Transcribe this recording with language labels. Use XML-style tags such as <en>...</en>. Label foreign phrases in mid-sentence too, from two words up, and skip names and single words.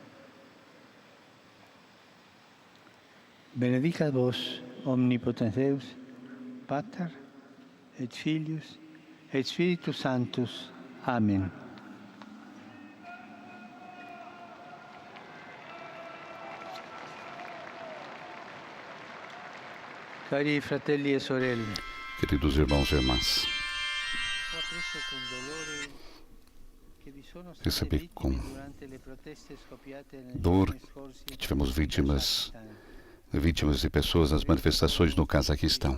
<la>Benedicat vos, omnipotens Deus, Pater, et Filius, et Spiritus Sanctus.</la> <it>Amen. Cari fratelli e sorelle,</it> <pt>Queridos irmãos e irmãs, recebi com dor que tivemos vítimas de pessoas nas manifestações no Cazaquistão.</pt>